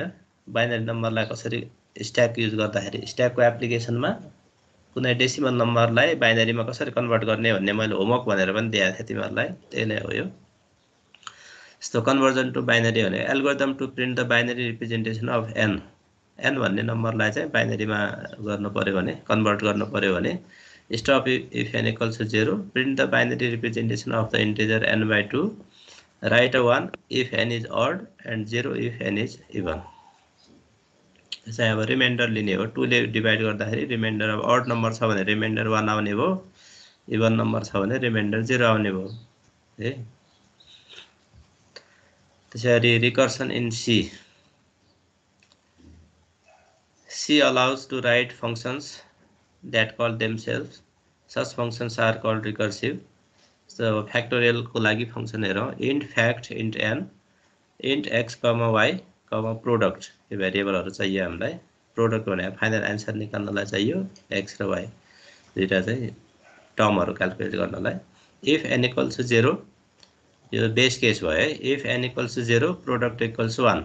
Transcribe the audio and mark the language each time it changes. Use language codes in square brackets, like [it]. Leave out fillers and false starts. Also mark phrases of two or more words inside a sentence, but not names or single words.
[en] binary number [ne] कसरी [en] stack use [ne] गर्दाखेरि [en] stack's application [ne] कुनै [en] decimal number [ne] बाइनरीमा कसरी कन्भर्ट गर्ने भन्ने मैले होमवर्क भनेर पनि दिएको थिएँ तिमीहरूलाई, त्यही नै हो यो। [en] यस्तो conversion to binary भने algorithm to print the binary representation of n, [ne] n भन्ने नम्बरलाई चाहिँ बाइनरीमा गर्नु पर्यो भने, [en] कन्भर्ट गर्नु पर्यो भने stop if n = 0, print the binary representation of the integer n/2, write 1 if n is odd and 0 if n is even। [ne] चाहिँ अब रिमाइन्डर लिने हो, 2 ले डिभाइड गर्दाखेरि रिमाइन्डर अब [en] odd number [ne] छ भने रिमाइन्डर 1 आउने भयो, [en] even number [ne] छ भने रिमाइन्डर 0 आउने भयो है। [en] त्यसैगरी recursion in C allows to write functions that call themselves, such functions are called recursive। So factorial [ne] को लागि फंक्सन हेरौं, [en] int fact, int n, int x, y, product, [ne] यो भेरिएबलहरु चाहियो हामीलाई। प्रोडक्ट भने [en] final answer [ne] निकाल्नलाई चाहियो x र y, दुईटा चाहिँ टर्महरु क्याल्कुलेट गर्नलाई। [en] if n = 0, [ne] यो [en] base case [ne] भयो है। [en] if n = 0, प्रोडक्ट = 1।